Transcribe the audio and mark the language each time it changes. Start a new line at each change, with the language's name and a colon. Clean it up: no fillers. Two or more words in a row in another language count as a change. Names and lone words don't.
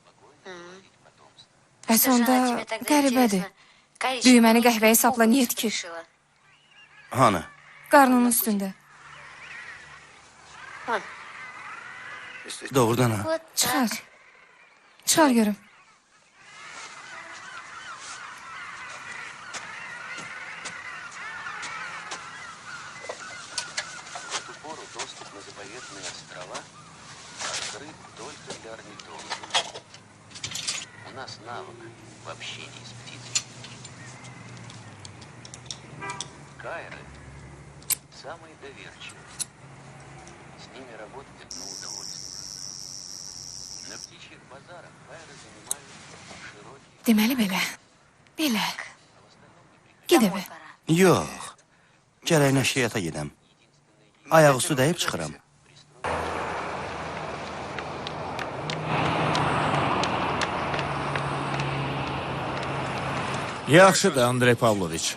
Azerbaijani: Bəs onda qəribədir. Düyməni qəhvəyə sapla niyə tikir? Hanı? Qarnının üstündə. Doğrudan ha. Çıxar. Çıxar görüm.
Russian: В ту пору доступ на заповедные острова открыт только для орнитологов. У нас навык в общении с птицей. Кайры самые доверчивые. С ними работать одно удовольствие. На птичьих базарах кайры занимают широкие...
Azerbaijani: Deməli belə. Belə. Gedəbə. Yox. Gərək nəşriyyata gedəm. Ayaq üstü dəyib çıxıram. Yaxşıdır, Andrey Pavloviç.